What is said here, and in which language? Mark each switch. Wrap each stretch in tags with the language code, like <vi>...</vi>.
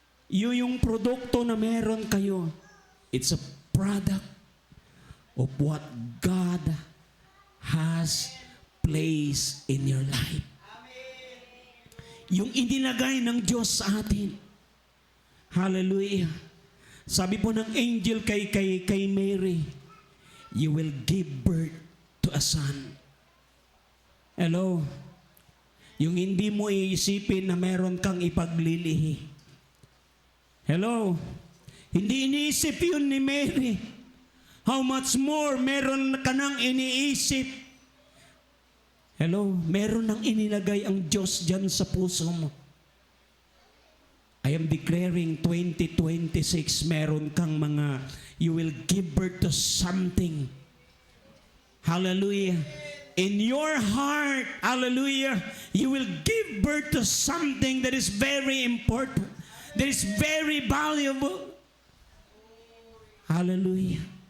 <tl>Yung produkto na meron kayo,</tl> <en>it's a product of what God has placed in your life.</en> <tl>Yung inilagay ng Diyos sa atin.</tl> <en>Hallelujah.</en> <tl>Sabi po ng angel kay Mary,</tl> <en>you will give birth to a son. Hello?</en> <tl>Yung hindi mo iisipin na meron kang ipaglilihi. Hello? Hindi iniisip yun ni Mary.</tl> <en>How much more meron ka nang iniisip?</en> <tl>Hello? Meron nang inilagay ang Diyos dyan sa puso mo.</tl> <en>I am declaring 2026,</en> <tl>meron kang mga,</tl> <en>you will give birth to something. Hallelujah. In your heart, hallelujah, you will give birth to something that is very important, that is very valuable. Hallelujah.</en>